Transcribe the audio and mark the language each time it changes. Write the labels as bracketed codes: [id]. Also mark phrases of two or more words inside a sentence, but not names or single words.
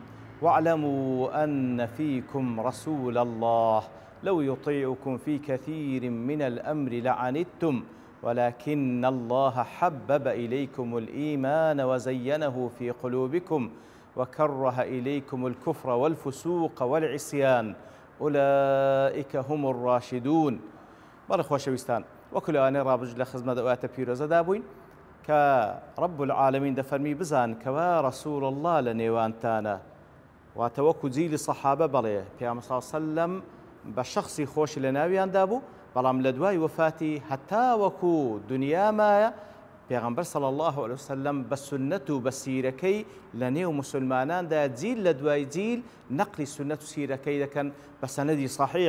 [ar] واعلموا أن فيكم رسول الله لو يطيعكم في كثير من الأمر لعنتم ولكن الله حبب إليكم الإيمان وزينه في قلوبكم وكره إليكم الكفر والفسوق والعصيان أولئك هم الراشدون. [ckb] بەڵێ خۆشەویستان، وەکو لەوانەیە ڕابردوو لە خزمەت ئەواتە پیرۆزەدا بووین کە [ar] ڕەب العالەمین [ckb] دەفەرمی بزان کەوا ڕەسوول الله لە نێوانتانە، واتە وەکو جیلی سەحابە بەڵێ پێغەمبەر [ar] صلی الله عەلەیهی وسەلەم [ckb] بە شەخسی خۆشی لە ناویاندا بوو، بەڵام لە دوای وەفاتی هەتا وەکو دنیا مایە پێغەمبەر [ar] صلی الله علیه وسلم [ckb] بە سنەت و بە سیرەکەی لە نێو موسڵماناندا جیل لە دوای جیل نەقلی سنەت و سیرەکەی دەکەن بە سەنەدی صەحیح.